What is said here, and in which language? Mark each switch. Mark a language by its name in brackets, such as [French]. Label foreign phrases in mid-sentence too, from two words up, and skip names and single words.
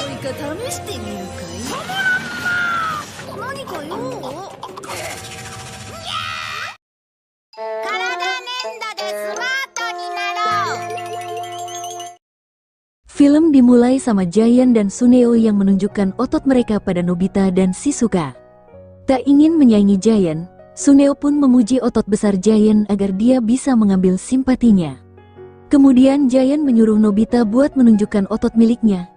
[Japanese] 試してみるかい？何か用？体粘土でスマートになろう. [Indonesian] Film dimulai sama Giant dan Suneo yang menunjukkan otot mereka pada Nobita dan Shizuka. Tak ingin menyaingi Giant, Suneo pun memuji otot besar Giant agar dia bisa mengambil simpatinya. Kemudian Giant menyuruh Nobita buat menunjukkan otot miliknya.